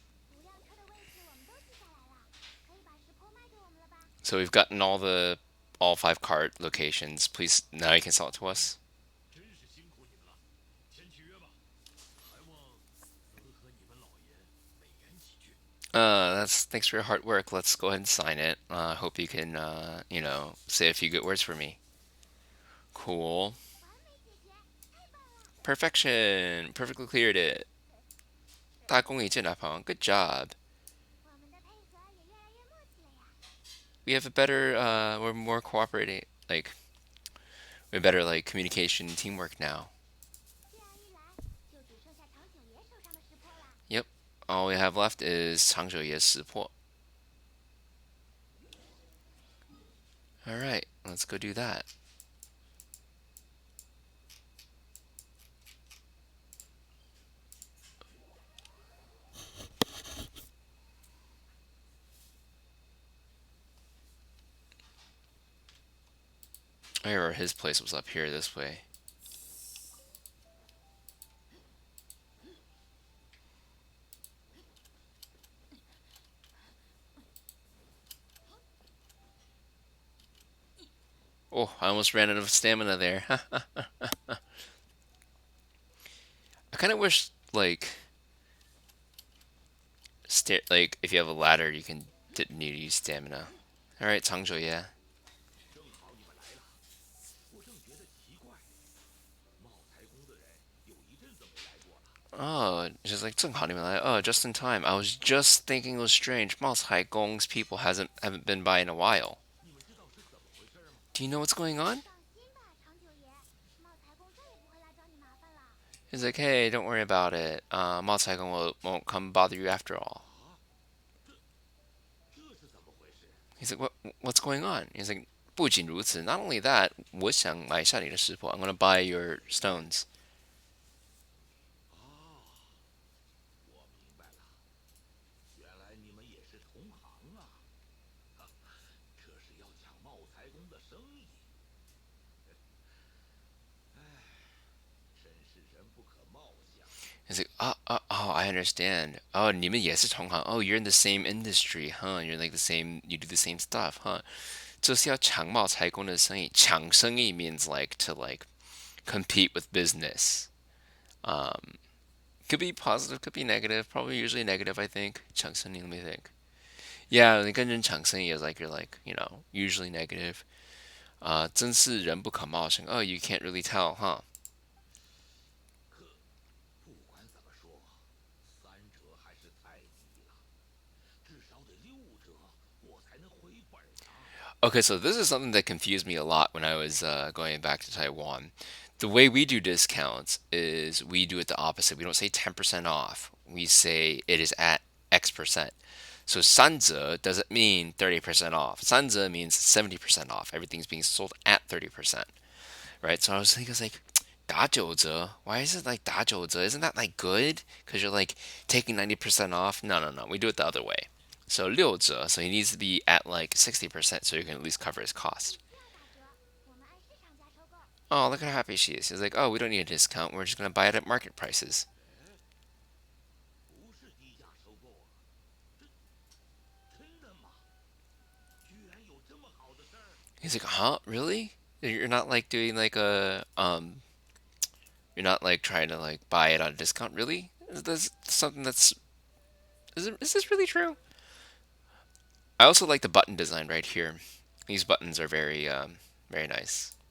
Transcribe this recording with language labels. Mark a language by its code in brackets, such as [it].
[zh] 5辆车的位置我们都记下来了，可以把石头卖给我们了吧？ [en] So we've gotten all five cart locations. Please, now you can sell it to us. [zh] 真是辛苦你们了，先去约吧。还望能和你们老爷美言几句。 [en] That's thanks for your hard work. Let's go ahead and sign it. Hope you can, say a few good words for me. Cool. [zh] 完美，姐姐，太棒了！ [en] Perfection. Perfectly cleared it. [zh] 大功一件大鹏. [en] Good job. [zh] 我们的配合也越来越默契了呀。 [en] We have a better, we're more cooperating. Like, we have better, like, communication and teamwork now. [zh] 这样一来，就只剩下长久爷手上的识破啦。 [en] Yep. All we have left is [zh] 长久爷识破. [en] Alright, let's go do that. I remember his place was up here this way. Oh, I almost ran out of stamina there. I kind of wish, like if you have a ladder, you can didn't need to use stamina. All right, Changzhou, yeah. [zh] 正好你们来了，我正觉得奇怪，茂才宫的人有一阵子没来过了。 [en] Oh, just like [zh] 正好你们来. [en] Oh, just in time. I was just thinking it was strange. Mouse Gong's people haven't been by in a while. [zh] 你们知道是怎么回事吗？ [en] Do you know what's going on? [zh] 放心吧，长久爷，茂才公再也不会来找你麻烦了。 [en] He's like, hey, don't worry about it. Mouse Gong won't come bother you after all. [zh] 这是怎么回事？ [en] He's like, what's going on? He's like, [zh] 不仅如此, [en] not only that, [zh] 我想买下你的石头. [en] I'm gonna buy your stones. [zh] 我明白了，原来你们也是同行啊！这是要抢茂才宫的生意。真是人不可貌相。 [en] He's like, oh, I understand. [zh] Oh, 你们也是同行. [en] Oh, you're in the same industry, huh? You're like you do the same stuff, huh? [zh] 这是要抢茂才公的生意.抢生意 [en] means like to like compete with business. Could be positive, could be negative. Probably usually negative, I think. 抢生意, let me think. Yeah, [zh] 你跟人抢生意 [en] is like you're like, usually negative. [zh] 真是人不可貌相. [en] Oh, you can't really tell, huh? [zh] 不管怎么说，3折还是太低了，至少得6折，我才能回本啊！ [en] Okay, so this is something that confused me a lot when I was going back to Taiwan. The way we do discounts is we do it the opposite. We don't say 10% off. We say it is at X percent. So 三折 doesn't mean 30% off. 三折 means 70% off. Everything's being sold at 30%. Right? So I was thinking, I was like, 打九折? Why is it like 打九折? Isn't that like good? Because you're like taking 90% off? No, no, no. We do it the other way. So 六折, so he needs to be at like 60% so you can at least cover his [zh] 你 [en] cost. [zh] 需要打折，我们按市场价收购。 [en] Oh, look how happy she is. He's like, oh, we don't need a discount. We're just going to buy it at market prices. [zh] 不是低价收购啊，这真的吗？居然有这么好的事儿！ [en] He's like, huh? Really? You're not like doing like you're not like trying to like buy it on a discount, really? Is this something is this really true? I also like the button design right here. These buttons are very nice.